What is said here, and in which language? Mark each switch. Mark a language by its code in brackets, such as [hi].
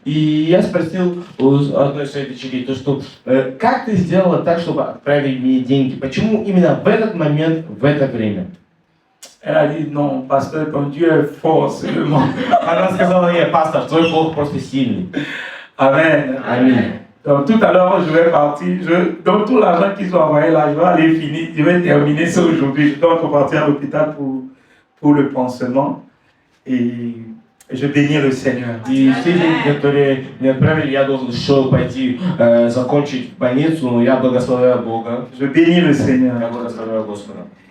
[ru] И я спросил у одной своей дочери, то, что как ты сделала так, чтобы отправить мне деньги? Почему именно в этот момент, в это время? [fr] Elle a dit, non, pasteur, ton Dieu est fort seulement. [ru] Она сказала, нет, пастор, твой Бог просто сильный. Amen. Аминь. [fr] Donc tout à l'heure, je vais partir. Donc tout l'argent qu'ils ont envoyé là, je vais aller finir. Je vais terminer ça aujourd'hui. Je dois encore partir à l'hôpital pour le pansement. Et je bénis le Seigneur. [ru] И все деньги, которые мне отправили, я должен шел пойти закончить больницу, но я благословляю Бога. [fr] Je bénis le Seigneur. [ru] Я благословляю Господа.